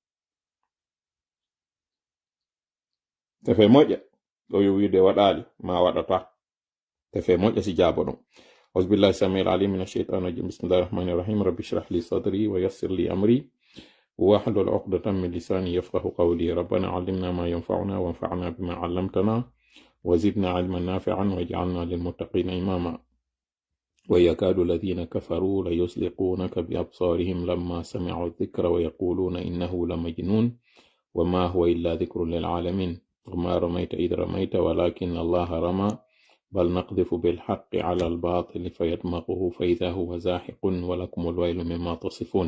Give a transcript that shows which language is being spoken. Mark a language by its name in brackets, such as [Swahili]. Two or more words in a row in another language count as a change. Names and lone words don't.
[Fula] tefe moƴƴa ɗo yo wiide waɗali ma waɗata tefe moƴƴa si jaabo ɗon [Arabic] أعوذ بالله السميع العليم من الشيطان الرجيم بسم الله الرحمن الرحيم رب اشرح لي صدري ويسر لي أمري واحلل عقدة من لساني يفقه قولي. ربنا علمنا ما ينفعنا وانفعنا بما علمتنا وزدنا علما نافعا واجعلنا للمتقين إماما. ويكاد الذين كفروا ليزلقونك بأبصارهم لما سمعوا الذكر ويقولون إنه لمجنون وما هو إلا ذكر للعالمين وما رميت إذ رميت ولكن الله رمى بل نقذف بالحق على الباطل فيدمغه فإذا هو زاحق ولكم الويل مما تصفون.